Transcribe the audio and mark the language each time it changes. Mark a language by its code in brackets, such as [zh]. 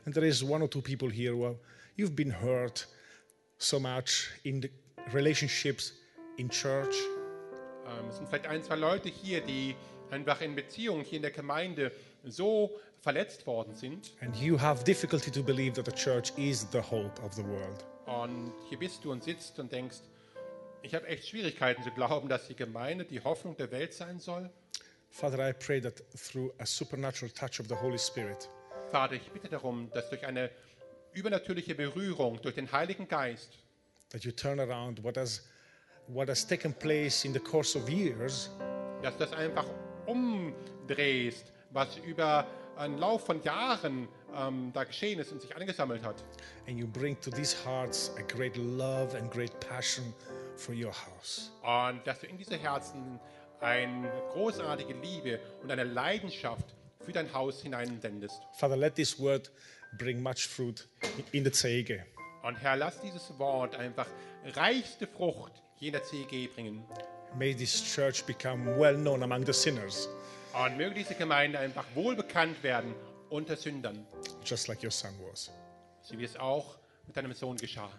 [en] And there is one or two people here who you've been hurt so much in the relationships in church. [de] Es sind vielleicht ein, zwei Leute hier, die einfach in Beziehungen hier in der Gemeinde so verletzt worden sind. [en] And you have difficulty to believe that the church is the hope of the world. [de] Und hier bist du und sitzt und denkst, ich habe echt Schwierigkeiten zu glauben, dass die Gemeinde die Hoffnung der Welt sein soll. [en] Father, I pray that through a supernatural touch of the Holy Spirit. [de] Vater, ich bitte darum, dass durch eine übernatürliche Berührung durch den Heiligen Geist, [en] that you turn around what has taken place in the course of years, [de] dass das einfach umdrehst, was über einen Lauf von Jahren da geschehen ist und sich angesammelt hat. [en] And you bring to these hearts a great love and great passion for your house. [de] Und dass du in diese Herzen eine großartige Liebe und eine Leidenschaft für dein Haus hineinsendest. [en] Father, let this word bring much fruit in the Zege. [de] Und Herr, lass dieses Wort einfach reichste Frucht hier in der Zege bringen. [en] May this church become well known among the sinners. [de] Und möge diese Gemeinde einfach wohl bekannt werden unter Sündern. [en] Just like your son was. [de] So wie es auch mit deinem Sohn geschah.